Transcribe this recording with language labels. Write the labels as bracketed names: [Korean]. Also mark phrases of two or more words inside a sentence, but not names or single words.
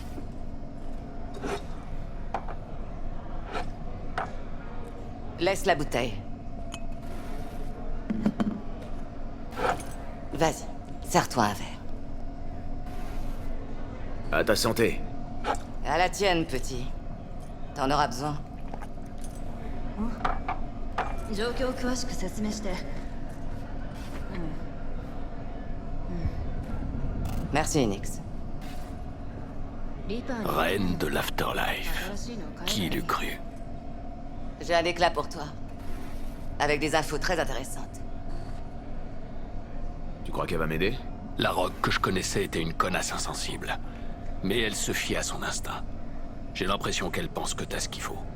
[French] Laisse la bouteille. Vas-y, serre-toi un verre. À ta santé. À la tienne, petit. T'en auras besoin. [Japanese] 状況を詳しく説明して [French] Merci, Nix. [Japanese] リーパーに [French] Reine de l'afterlife. [Japanese] 新しいのを買え [French] Qui [Japanese] ない [French] l'eût cru? J'ai un éclat pour toi. Avec des infos très intéressantes. Tu crois qu'elle va m'aider? La Rogue que je connaissais était une connasse insensible. Mais elle se fie à son instinct. J'ai l'impression qu'elle pense que t'as ce qu'il faut.